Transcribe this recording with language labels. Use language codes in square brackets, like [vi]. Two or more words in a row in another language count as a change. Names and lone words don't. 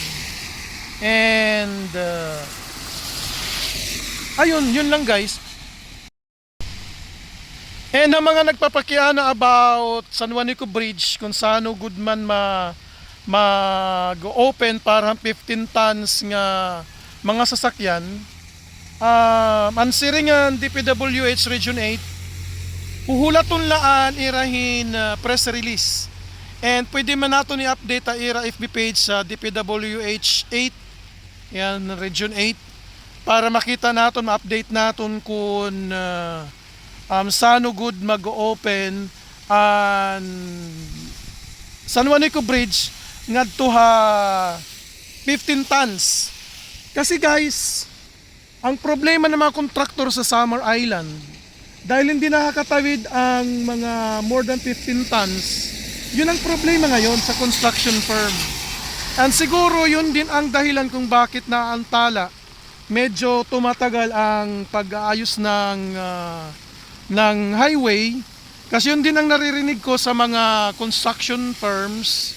[tl] And ayun, yun lang guys. [war] And ang mga nagpapakiana about San Juanico Bridge, kung saan good man mag-open para 15 tons nga mga sasakyan, ansiringan DPWH Region 8, uhulaton laan irahin [en] press release. [war] And pwede man nato ni update ira FB page sa DPWH 8, yan, Region 8, para makita naton, ma-update naton kung saan good mag-open ang San Juanico Bridge ngadto ha 15 tons. [tl] Kasi guys, ang problema ng mga kontraktor sa Samar Island, dahil hindi nakakatawid ang mga [en] more than 15 tons, [tl] yun ang problema ngayon sa [en] construction firm. [tl] And siguro yun din ang dahilan kung bakit naantala, medyo tumatagal ang pag-aayos ng highway. Kasi yun din ang naririnig ko sa mga [en] construction firms.